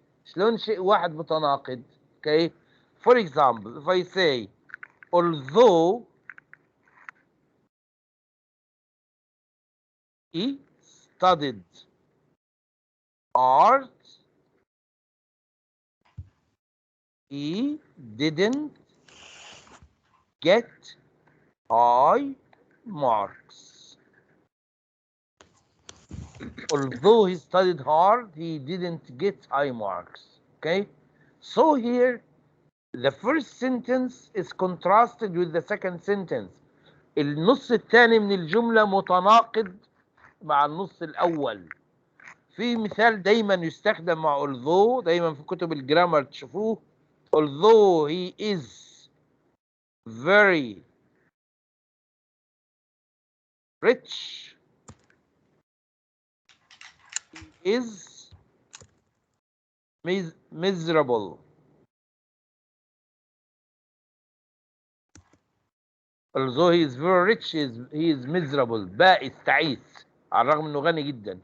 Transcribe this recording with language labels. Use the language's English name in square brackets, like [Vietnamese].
[Arabic] شلون شيء واحد متناقض؟ [English] okay, for example, if I say although he studied art, he didn't get high marks. Although he studied hard, he didn't get high marks. okay, so here the first sentence is contrasted with the second sentence. [Arabic] النص الثاني من الجملة متناقض مع النص الأول. في مثال دايما يستخدم مع although، دايما في كتب الجرامر تشوفوه. [English] although he is very rich, he is miserable. although he is very rich, he is miserable. [Arabic] بائس تعيس على الرغم انه غني جدا.